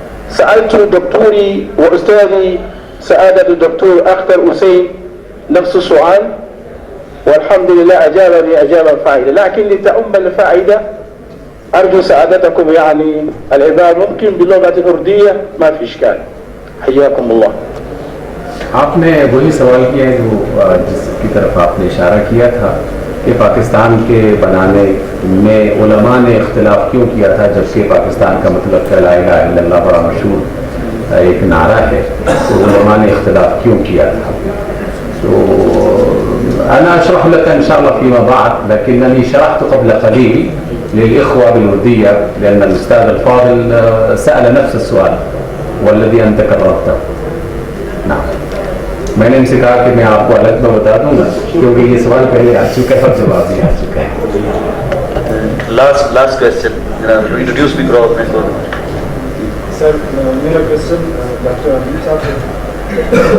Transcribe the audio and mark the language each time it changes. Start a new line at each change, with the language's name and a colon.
Arabic: سألت دكتوري وأستاذي سعادة الدكتور أختر أسيد نفس السؤال، والحمد لله أجابني إجابة فائدة، لكن لتأم الفائدة أرجو سعادتكم يعني العبارة
Urdu: ممكن بلغة أردية
Arabic: ما في إشكال. حياكم الله.
Urdu: آپ نے وہی سوال کیا ہے جو جس کی طرف آپ نے اشارہ کیا تھا کہ پاکستان کے بنانے میں علماء نے اختلاف کیوں کیا تھا، جبکہ پاکستان کا مطلب لا الہ الا اللہ بڑا مشہور ایک نعرہ ہے، تو علماء نے اختلاف کیوں کیا تھا.
Arabic: تو أنا أشرح لك إن شاء الله فيما بعد، لكنني شرحت قبل قليل للإخوة بالوردية لأن الأستاذ الفاضل سأل نفس السؤال والذي أنت كررته.
Urdu: نعم، میں نے ان سے کہا کہ میں آپ کو الگ میں بتا دوں گا کیونکہ یہ سوال پہلے آ چکا ہے اور جواب بھی آ چکا ہے. لاسٹ کوشچن انٹروڈیوس بھی کرو اپنے کو. سر میرا کوشچن ڈاکٹر عظیم صاحب سے.